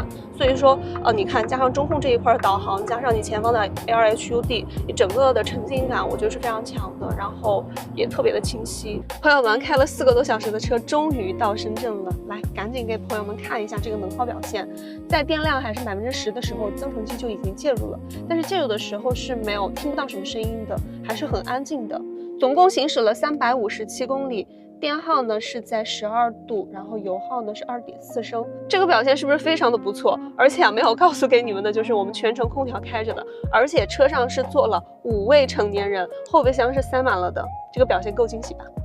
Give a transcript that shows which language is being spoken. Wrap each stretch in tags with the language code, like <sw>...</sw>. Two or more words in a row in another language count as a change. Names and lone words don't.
<zh>所以說，你看，加上中控這一塊導航，加上你前方的 LHUD， 你整個的沉浸感，我覺得是非常強的，然後也特別的清晰。朋友們，開了4個多小時的車，終於到深圳了，來，趕緊給朋友們看一下這個能耗表現。在電量還是10%的時候，增程器就已經介入了，但是介入的時候是沒有聽不到什麼聲音的，還是很安靜的。總共行駛了357公里。電耗呢是在12度，然後油耗呢是2.4升，這個表現是不是非常的不錯？而且沒有告訴給你們的就是我們全程空調開着的，而且車上是坐了5位成年人，後備箱是塞滿了的，這個表現夠驚喜吧？</zh>